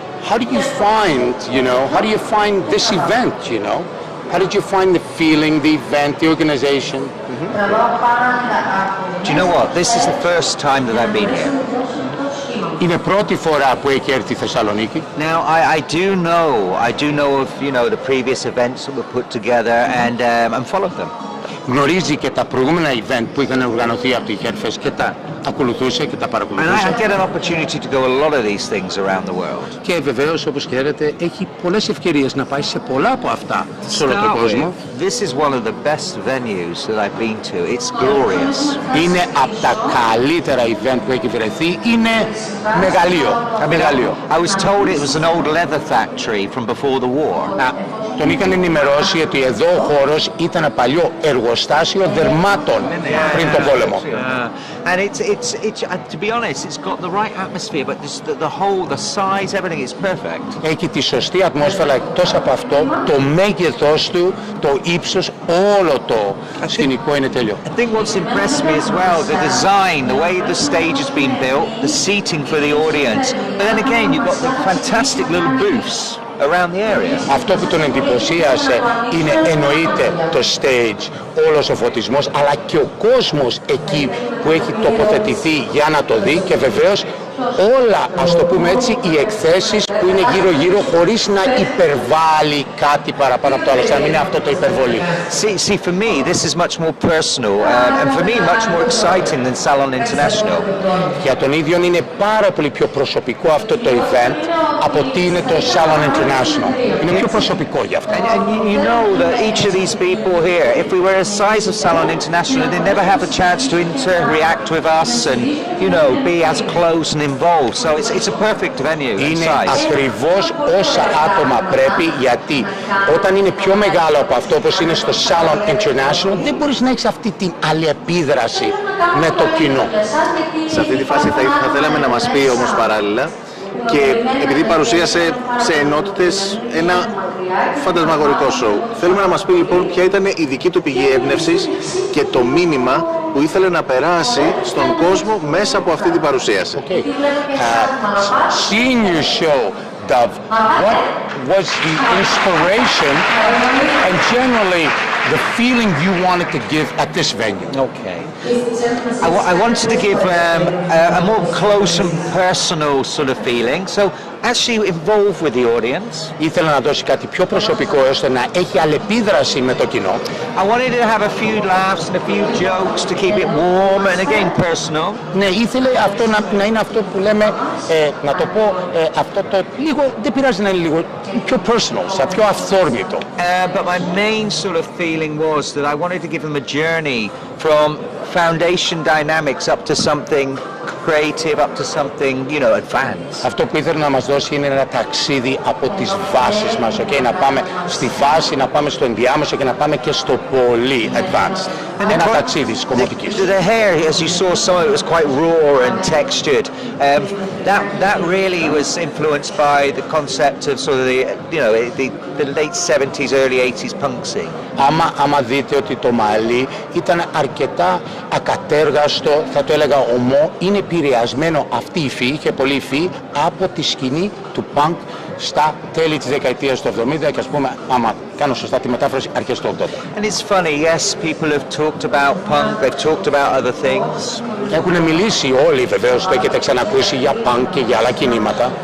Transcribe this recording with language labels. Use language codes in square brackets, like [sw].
[en] How do you find this event, How did you find the feeling, the event, the organization? Do you know what? This is the first time that I've been here. [el] Είναι πρώτη φορά που έχει έρθει η Θεσσαλονίκη. [en] Now, I do know of, the previous events that were put together and followed them. [el] Γνωρίζει και τα προηγούμενα event που είχαν οργανωθεί από τη Hairfest και τα ακολουθούσε και τα παρακολουθούσε. [en] And I get an opportunity to go a lot of these things around the world. [el] Και βεβαίως, όπως ξέρετε, έχει πολλές ευκαιρίες να πάει σε πολλά από αυτά σε όλο τον κόσμο. [en] This is one of the best venues that I've been to. It's glorious. [el] Είναι από τα καλύτερα event που έχει βρεθεί. Είναι μεγαλείο. [en] I was told it was an old leather factory from before the war. [el] Τον είχαν ενημερώσει ότι εδώ ο χώρος ήταν παλιό εργοστάσιο δερμάτων πριν τον πόλεμο. [en] And to be honest, it's got the right atmosphere, but the size, everything is perfect. [el] Έχει τη σωστή ατμόσφαιρα, εκτός από αυτό, το μέγεθός του, το ύψος, όλο το σκηνικό είναι τέλειο. [en] I think what's impressed me as well, the design, the way the stage has been built, the seating for the audience, but then again you've got the fantastic little booths around the area. [el] Αυτό που τον εντυπωσίασε είναι εννοείται το stage, όλος ο φωτισμός, αλλά και ο κόσμος εκεί που έχει τοποθετηθεί για να το δει, και βεβαίως όλα, ας το πούμε έτσι, οι εκθέσεις που είναι γύρω-γύρω χωρίς να υπερβάλλει κάτι παραπάνω από το άλλο, να μην είναι αυτό το υπερβολή. [en] See, for me, this is much more personal and for me much more exciting than Salon International. [el] Για τον ίδιο είναι πάρα πολύ πιο προσωπικό αυτό το event από ότι είναι το Salon International. Είναι πιο προσωπικό για αυτό. [en] And you know that each of these people here, if we were the size of Salon International, they never have a chance to interact with us and, be as close and involved. So it's a perfect venue. [el] Είναι ακριβώς όσα άτομα πρέπει, γιατί όταν είναι πιο μεγάλο από αυτό, όπως είναι στο Salon International, δεν μπορείς να έχεις αυτή την αλληλεπίδραση με το κοινό. Σε αυτή τη φάση θα θέλαμε να μας πει όμως παράλληλα, και επειδή παρουσίασε σε ενότητες ένα φαντασμαγορικό σοου, θέλουμε να μας πει λοιπόν ποια ήταν η δική του πηγή έμπνευσης και το μήνυμα που ήθελε να περάσει στον κόσμο μέσα από αυτή την παρουσίαση. [en] Okay. Seeing your show, Dove, what was the inspiration and generally the feeling you wanted to give at this venue? Okay. I wanted to give a more close and personal sort of feeling, so actually involve with the audience. [el] Ήθελα να δώσει κάτι πιο προσωπικό ώστε να έχει αλληλεπίδραση με το κοινό. [en] I wanted to have a few laughs and a few jokes to keep it warm and again personal. [el] Ναι, ήθελε αυτό να είναι αυτό που λέμε, να το πω, αυτό το λίγο, δεν πειράζει να είναι λίγο πιο personal, σαν πιο αυθόρμητο. [en] But my main sort of feeling was that I wanted to give them a journey from foundation dynamics up to something creative, up to something, advanced. [el] Αυτό που ήθελε να μας δώσει είναι ένα ταξίδι από τις βάσεις μας, να πάμε στη βάση, να πάμε στο ενδιάμεσο και να πάμε και στο πολύ advanced. Ένα ταξίδι της κομμωτικής. [en] The hair, as you saw, some of it was quite raw and textured. That really was influenced by the concept of sort of the the late 70s, early 80s punk scene. [el] Άμα δείτε ότι το μαλλί ήταν αρκετά ακατέργαστο, θα το έλεγα ομό, είναι επηρεασμένο αυτή η υφή, είχε πολύ υφή, από τη σκηνή του punk στα τέλη της δεκαετίας του 70 και ας πούμε, άμα κάνω σωστά τη μετάφραση, αρχές του 80. [en] And it's funny, yes, people have talked about punk, they've talked about other things. [el] Έχουν μιλήσει όλοι, βεβαίως, το έχετε ξανακούσει για punk και για άλλα κινήματα.